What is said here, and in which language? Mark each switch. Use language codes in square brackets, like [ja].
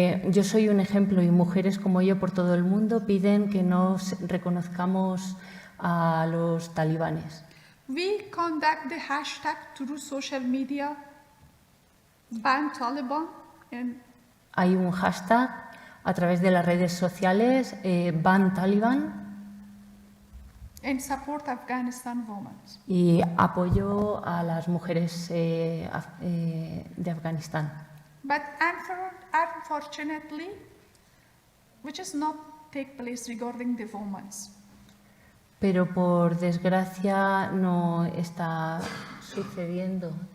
[es] Yo soy un ejemplo y mujeres como yo por todo el mundo piden que nos reconozcamos a los talibanes. [en] We conduct the hashtag through social media, ban Taliban, and [es] Hay un hashtag a través de las redes sociales, Ban Taliban, [en] support Afghanistan women. [es] y apoyo a las mujeres de Afganistán. [en] But unfortunately, which is not take place regarding the women. [es] Pero por desgracia no está sucediendo.